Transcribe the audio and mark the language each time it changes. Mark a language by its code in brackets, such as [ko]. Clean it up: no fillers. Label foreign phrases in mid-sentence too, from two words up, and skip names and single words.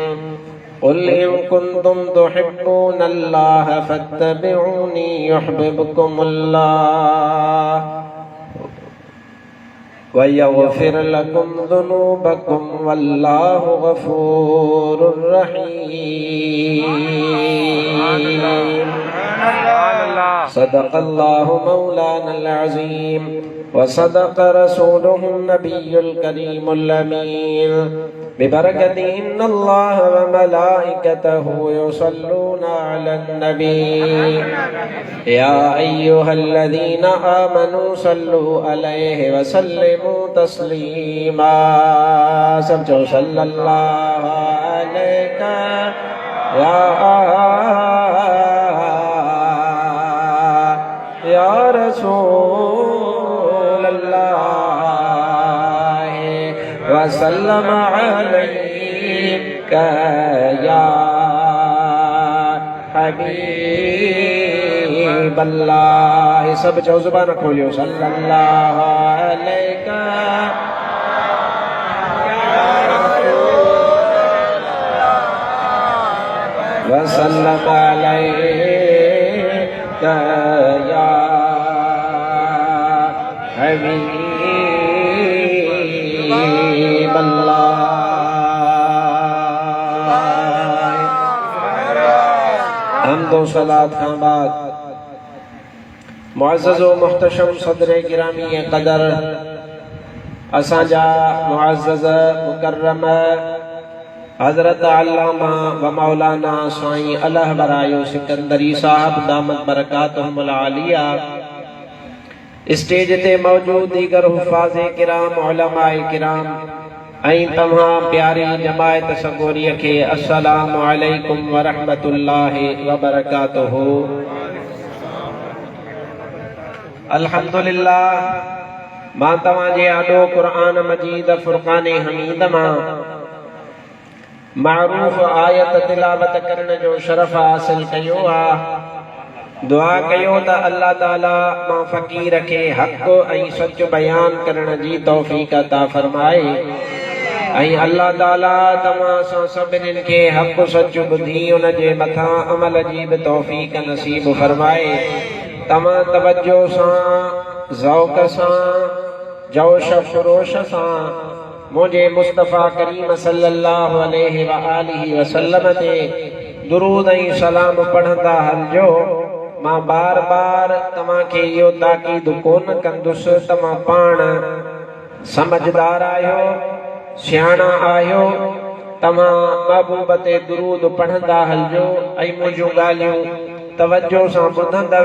[ar] قل إن كنتم تحبون الله فاتبعوني يحببكم الله ويغفر لكم ذنوبكم والله غفور رحيم. صدق الله مولانا العظيم وصدق رسوله النبي الكريم الأمين. ببركة إن الله وملائكته يصلون على النبي يا أيها الذين آمنوا صلوا عليه وسلموا تسليما. [sd] सब जो [ar] صلى الله عليك يا رسول الله وسلم عليك يا حبيب الله. [sd] सब जो जुबान खोलियो [ar] صلى الله عليك وسلم عليك يا حبيب الله. [ur] حمد و صلاۃ کے بعد معزز و محتشم صدر گرامی قدر [sd] असांजा मुअज़्ज़ज़ मुकर्रम हज़रत अल्लामा व मौलाना साईं अलह बरायो सिकंदरी साहब [ar] دامت بركاته العالية [sd] स्टेज ते मौजूद दीगर हुफ़ाज़े किराम उलमाए किराम ऐं तमाम प्यारी जमायत सगोरीअ खे [ar] السلام عليكم ورحمة الله وبركاته. [sd] अल्हम्दुलिल्लाह मां तव्हांजे आॾो क़ुरान मजीद फुरक़ान हमीद मां मारूफ आयत तिलावत करण जो शरफ हासिल कयो आहे। दुआ कयो त अल्लाह ताला मां फ़कीर खे हक़ ऐं सच बयान करण जी तौफ़ीक़ अता फरमाए ऐं अल्लाह ताला तव्हां सां सभिनीनि खे हक़ सच ॿुधी उन जे मथां अमल जी बि तौफ़ीक़ नसीब फरमाए। तव्हां तवज्जो सां ज़ौक़ सां जोश ख़ुरोश सां मुझे मुस्तफ़ा करीम [ar] صلى الله عليه وآله وسلم [sd] ते दुरूद ऐं सलाम पढ़ंदा हलजो। मां बार बार तव्हांखे इहो ताकीद कोन कंदुसि, तव्हां पाण समझदार आहियो, सियाणा आहियो, तव्हां महबूब ते दुरूद पढ़ंदा हलजो ऐं मुंहिंजूं ॻाल्हियूं तवज्जो सां ॿुधंदव।